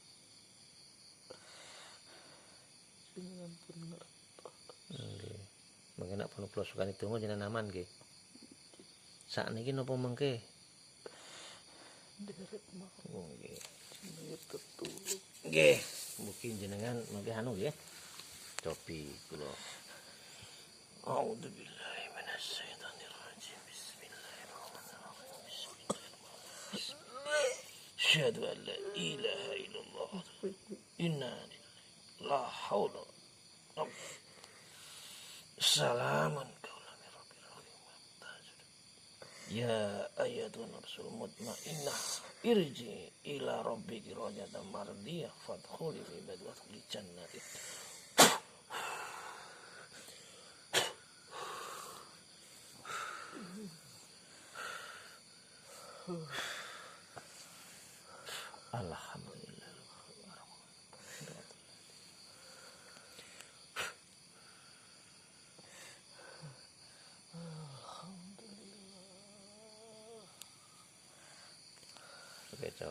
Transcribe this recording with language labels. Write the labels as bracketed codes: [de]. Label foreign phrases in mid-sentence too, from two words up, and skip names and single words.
[jv] Jenengan pun ngertos. Nggih. Mengke nek pun kula sukani donga jenengan aman nggih. Sakniki napa mengke? Derek mau Oh, nggih. jenenge tetulung. Nggih, mugi jenengan mengke anu nggih. Cobi kula. [ar] أعوذ بالله من الشيطان الرجيم. بسم الله الرحمن الرحيم. بسم الله الرحمن الرحيم. أشهد أن لا إله إلا الله. إنا لله لا حول. سلام قولا من رب رحيم. يا أيتها النفس المطمئنة ارجعي إلى ربك راضية مرضية فادخلي في عبادي وادخلي جنتي. Alhamdulillah. [jv] Keco.